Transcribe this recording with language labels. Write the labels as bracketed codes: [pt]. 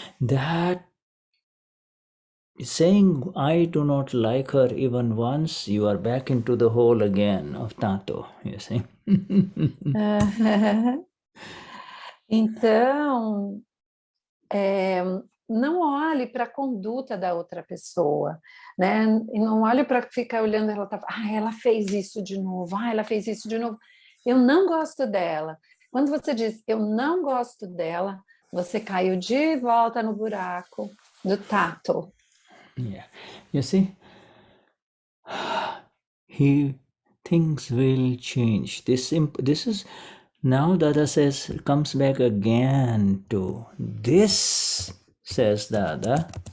[en] That saying, I do not like her even once, you are back into the hole again of Tanto, you see. [pt] Então, não olhe para a conduta da outra pessoa, né? E não olhe para ficar olhando, ela fez isso de novo, ela fez isso de novo. Eu não gosto dela. Quando você diz, eu não gosto dela, você caiu de volta no buraco do tato. [en] Yeah, you see, things will change. This is now Dada says, comes back again to this, says Dada.